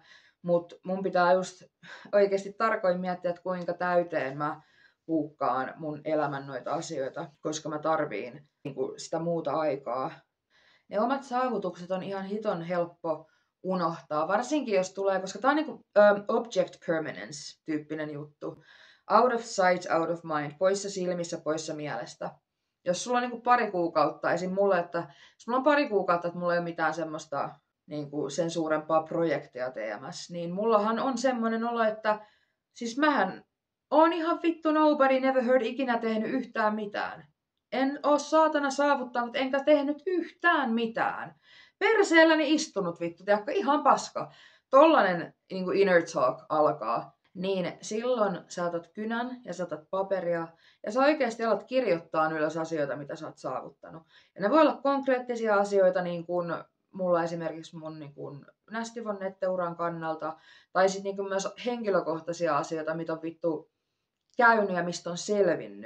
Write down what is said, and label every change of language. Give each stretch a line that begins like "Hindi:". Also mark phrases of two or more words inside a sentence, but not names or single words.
Finnish: Mutta mun pitää just oikeasti tarkoin miettiä, että kuinka täyteen mä puukkaan mun elämän noita asioita, koska mä tarviin sitä muuta aikaa. Ne omat saavutukset on ihan hiton helppo unohtaa, varsinkin jos tulee, koska tää on
English: object permanence
Finnish: tyyppinen juttu.
English: Out of sight, out of mind,
Finnish: poissa silmissä, poissa mielestä. Jos sulla on pari kuukautta, esim. Mulle, että jos mulla on pari kuukautta, että mulla ei ole mitään semmoista sen suurempaa projektia teemässä, niin mullahan on semmoinen olo, että siis mähän oon ihan vittu
English: nobody, never heard,
Finnish: ikinä tehnyt yhtään mitään. En oo saatana saavuttanut, enkä tehnyt yhtään mitään. Perseelläni istunut vittu, tiedätkö, ihan paska. Tollanen
English: inner talk
Finnish: alkaa. Niin silloin sä otat kynän ja sä otat paperia ja sä oikeasti alat kirjoittaa ylös asioita, mitä sä oot saavuttanut. Ja ne voi olla konkreettisia asioita, niin kuin mulla esimerkiksi mun Nästivon netteuran kannalta, tai sitten myös henkilökohtaisia asioita, mitä on vittu käynyt ja mistä on selvinnyt.